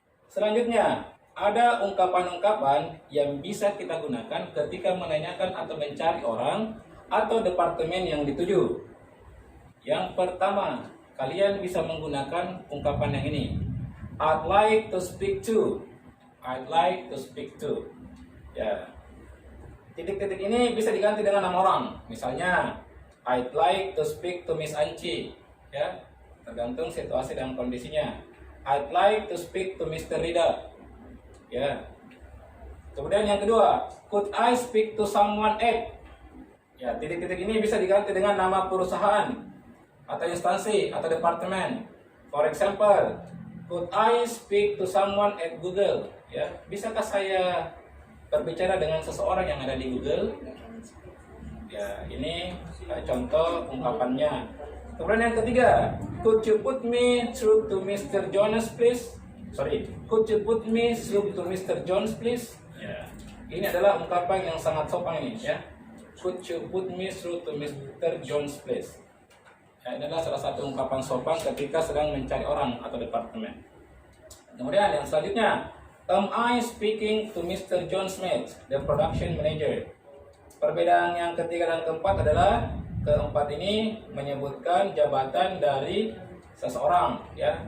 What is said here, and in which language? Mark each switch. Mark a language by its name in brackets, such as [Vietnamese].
[Indonesian] Selanjutnya, ada ungkapan-ungkapan yang bisa kita gunakan ketika menanyakan atau mencari orang atau departemen yang dituju. Yang pertama, kalian bisa menggunakan ungkapan yang ini. [English] I'd like to speak to. I'd like to speak to. Ya. [Indonesian] Titik-titik ini bisa diganti dengan nama orang. [English] Misalnya, I'd like to speak to Miss Anci. [Indonesian] Ya. Tergantung situasi dan kondisinya. [English] I'd like to speak to Mr. Rida. Ya. [Indonesian] Kemudian yang kedua, [English] could I speak to someone at? [Indonesian] Ya, titik-titik ini bisa diganti dengan nama perusahaan atau instansi atau departemen. [English] For example, could I speak to someone at Google? [Indonesian] Ya, bisakah saya berbicara dengan seseorang yang ada di Google? Ya, ini contoh ungkapannya. Kemudian yang ketiga, [English] could you put me through to Mr. Jones please? Could you put me through to Mr. Jones please? Ya. [Indonesian] Ini adalah ungkapan yang sangat sopan ini ya. [English] Could you put me through to Mr. Jones please? [Indonesian] Ya, ini adalah salah satu ungkapan sopan ketika sedang mencari orang atau departemen. Kemudian yang selanjutnya, [English] am I speaking to Mr. John Smith, the production manager? [Indonesian] Perbedaan yang ketiga dan keempat adalah keempat ini menyebutkan jabatan dari seseorang ya.